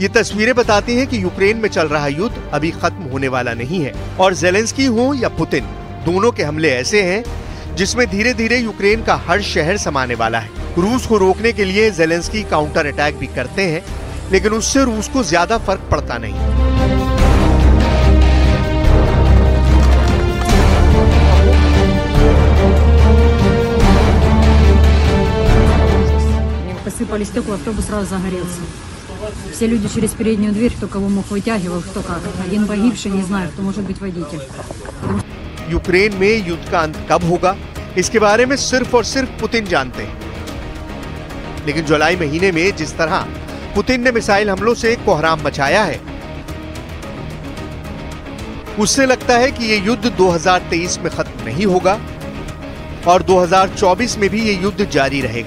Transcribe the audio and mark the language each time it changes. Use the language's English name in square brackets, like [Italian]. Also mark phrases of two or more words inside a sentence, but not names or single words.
[Hindi] ये तस्वीरें बताती हैं कि यूक्रेन में चल रहा युद्ध अभी खत्म होने वाला नहीं है और जेलेंस्की हो या पुतिन, दोनों के हमले ऐसे हैं जिसमें धीरे धीरे यूक्रेन का हर शहर समाने वाला है। रूस को रोकने के लिए जेलेंस्की [English] counter attack [Hindi] भी करते हैं, लेकिन उससे रूस को ज्यादा फर्क पड़ता नहीं। [Russian] Посыпали стекла, автобус сразу загорелся. Все люди через переднюю дверь, кто кого мог вытягивал, кто как. Один погибший, не знаю, кто может быть водитель. [Hindi] यूक्रेन में युद्ध का अंत कब होगा, इसके बारे में सिर्फ और सिर्फ पुतिन जानते हैं। लेकिन जुलाई महीने में जिस तरह पुतिन ने मिसाइल हमलों से कोहराम मचाया है, उससे लगता है कि ये युद्ध 2023 में खत्म नहीं होगा और 2024 में भी ये युद्ध जारी रहेगा।